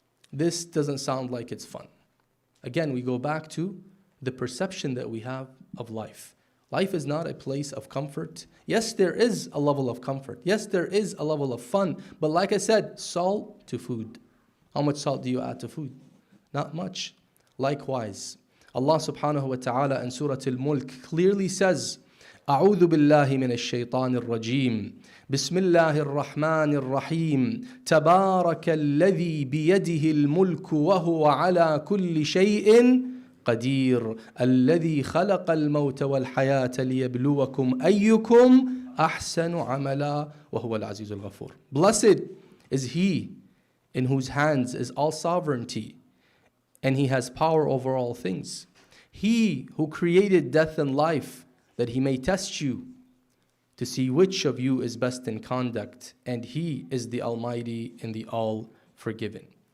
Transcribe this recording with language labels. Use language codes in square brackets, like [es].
[en] This doesn't sound like it's fun. Again, we go back to the perception that we have of life. Life is not a place of comfort. Yes, there is a level of comfort. Yes, there is a level of fun. But like I said, salt to food. How much salt do you add to food? Not much. Likewise, Allah subhanahu wa ta'ala in Surah Al-Mulk clearly says, [ar] أعوذ بالله من الشيطان الرجيم بسم الله الرحمن الرحيم تبارك الذي بيده الملك وهو على كل شيء قدير الذي خلق الموت والحياة ليبلوكم أيكم أحسن عملا وهو العزيز الغفور. [en] Blessed is he in whose hands is all sovereignty, and he has power over all things. He who created death and life, that he may test you, to see which of you is best in conduct, and he is the Almighty and the All-Forgiven.